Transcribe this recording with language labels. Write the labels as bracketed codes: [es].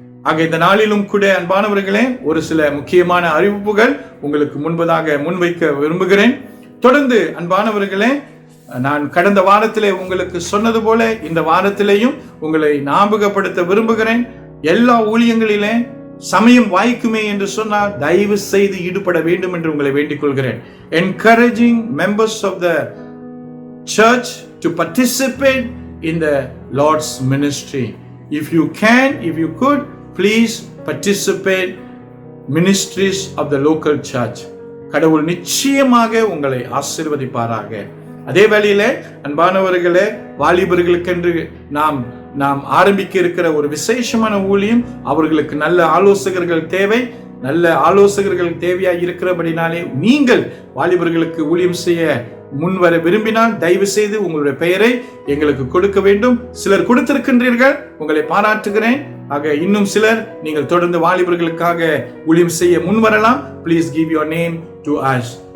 [ta] ஆக இந்த நாளிலும் கூட அன்பானவர்களே, ஒரு சில முக்கியமான அறிவிப்புகள் உங்களுக்கு முன்பதாக முன்வைக்க விரும்புகிறேன். தொடர்ந்து அன்பானவர்களே, நான் கடந்த வாரத்திலே உங்களுக்கு சொன்னது போல இந்த வாரத்திலேயும் உங்களை ஞாபகப்படுத்த விரும்புகிறேன். எல்லா ஊழியங்களிலே சமயம் வாய்க்குமே என்று சொன்னால் தயவு செய்து ஈடுபட வேண்டும் என்று உங்களை வேண்டிக் கொள்கிறேன். [en] Encouraging members of the church to participate in the Lord's ministry. If you can, if you could, please participate ministries of the local church. [ta] கடவுள் நிச்சயமாக உங்களை ஆசீர்வதிப்பாராக. அதே வேளையிலே அன்பானவர்களே, வாலிபர்களுக்கென்று நாம் ஆரம்பிக்க இருக்கிற ஒரு விசேஷமான ஊழியம். அவர்களுக்கு நல்ல ஆலோசகர்கள் தேவை. நல்ல ஆலோசகர்கள் தேவையாக இருக்கிறபடினாலே நீங்கள் வாலிபர்களுக்கு ஊழியம் செய்ய முன்வர விரும்பினால் தயவு செய்து உங்களுடைய பெயரை எங்களுக்கு கொடுக்க வேண்டும். சிலர் கொடுத்திருக்கின்றீர்கள், உங்களை பாராட்டுகிறேன். ஆக இன்னும் சிலர் நீங்கள் தொடர்ந்து வாலிபர்களுக்காக ஊழியம் செய்ய முன்வரலாம். [en] Please give your name to us.